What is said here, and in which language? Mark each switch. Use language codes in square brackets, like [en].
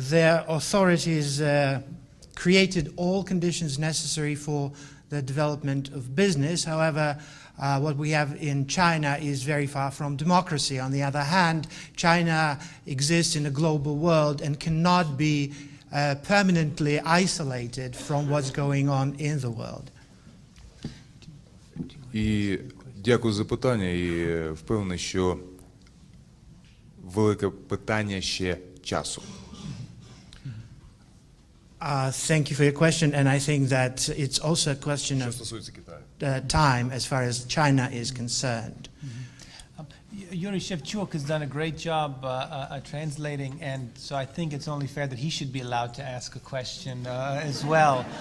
[en] The authorities created all conditions necessary for the development of business. However, what we have in China is very far from democracy. On the other hand, China exists in a global world and cannot be permanently isolated from what's going on in the world. [uk] І дякую за питання, і впевнений, що велике питання ще часу. [en] Thank you for your question, and I think that it's also a question of time as far as China is concerned. Yuri Shevchuk has done a great job translating, and so I think it's only fair that he should be allowed to ask a question as well.